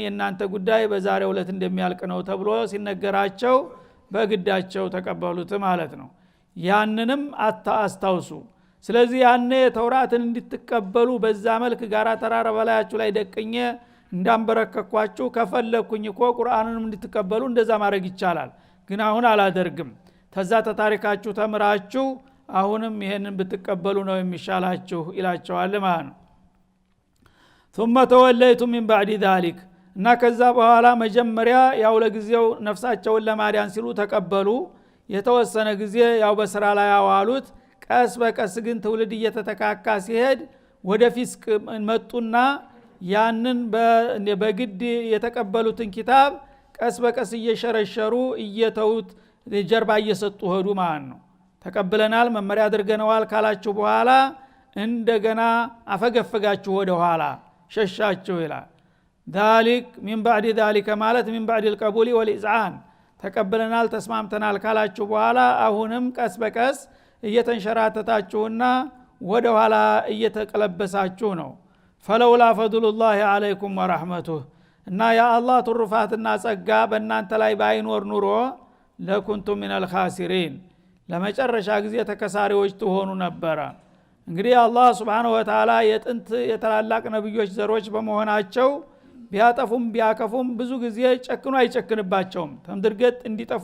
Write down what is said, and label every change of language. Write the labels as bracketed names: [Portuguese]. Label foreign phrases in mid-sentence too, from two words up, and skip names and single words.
[Amharic] የእናንተ ጉዳይ በዛሬው ዕለት እንደሚያልቅ ነው ተብሎ ሲነገራቸው በግዳቸው ተቀበሉት ማለት ነው። ያንንም አስታውሱ። ስለዚህ ያኔ ተውራትን እንድትቀበሉ በዛ መልክ ጋራ ተራራ በላያችሁ ላይ ደቅኜ እንዳንበረከኳችሁ ከፈለኩኝ እኮ ቁርአንንም እንድትቀበሉ እንደዛ ማድረግ ይቻላል። ግን አሁን አላደርግም። ተዛ ተታሪካችሁ ተምራችሁ አሁንም ይሄንን ብትቀበሉ ነው የሚሻላችሁ ይላቸዋል ማለት ነው። [Arabic] ثم توليتم من بعد ذلك [Amharic] እና ከዛ በኋላ መጀመሪያ ያው ለጊዜው ነፍሳቸውን ለማዳን ሲሉ ተቀበሉ። የተወሰነ ጊዜ ያው በስራ ላይ ያዋሉት። ቀስ በቀስ ግን ትውልድ እየተተካካ ሲሄድ ወደ ፊስቅ መጡና ያንን በግድ የተቀበሉትን ኪታብ ቀስ በቀስ እየሸረሸሩ እየተውት ጀርባ እየሰጡ ሄዱ ማለት ነው። ተቀብለናል መመሪያ አድርገናል ካላችሁ በኋላ እንደገና አፈገፈጋችሁ ወደ ኋላ ሸሻችሁ ይላል። [Arabic] ذلك من بعد ذلك [Amharic] ማለት [Arabic] من بعد القبول والإذعان [Amharic] ተቀብለናል ተስማምተናል ካላችሁ በኋላ አሁንም ቀስ በቀስ እየተንሸራተታችሁና ወደ ኋላ እየተቀለበሳችሁ ነው። [Arabic] فلولا فضل الله عليكم ورحمته [Amharic] እና ያ አላህ ትሩፋትና ጸጋ በእናንተ ላይ ባይኖር ኑሮ [Arabic] لكنتم من الخاسرين [Amharic] ለመጨረሻ ጊዜ ተከሳሪዎች ትሆኑ ነበር። እንግዲህ አላህ [Arabic] سبحانه وتعالى [Amharic] የጥንት የተላላቅ ነብዮች ዘሮች በመሆናቸው ቢያጠፉም ቢያከፉም ብዙ ጊዜ ጨክኖ አይጨክንባቸውም። ተምድርገት እንዲጠፉ